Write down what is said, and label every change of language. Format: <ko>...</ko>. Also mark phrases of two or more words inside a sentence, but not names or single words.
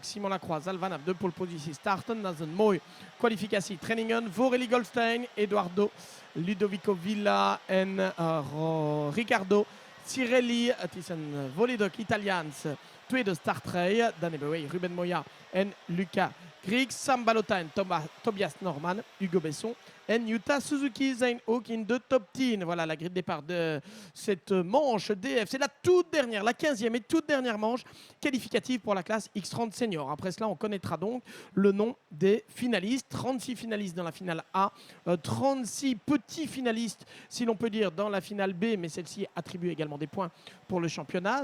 <nl>Simon Lacroix zal vanaf de polepositie starten. Dat is een mooi kwalificatietrainingen voor Eli Goldstein, Eduardo Ludovico Villa en Riccardo Cirelli. Het is een volledig Italiaans tweede startrij. Dan hebben wij Ruben Moya en Luca Griggs, Sam Balota en Tobias Norman, Hugo Besson en Yuta Suzuki zijn ook in de top 10.</nl> <fr>Voilà la grille de départ de cette manche DF. C'est la toute dernière, la 15e et toute dernière manche qualificative pour la classe X30 senior. Après cela, on connaîtra donc le nom des finalistes. 36 finalistes dans la finale A, 36 petits finalistes, si l'on peut dire, dans la finale B, mais celle-ci attribue également des points pour le championnat.</fr>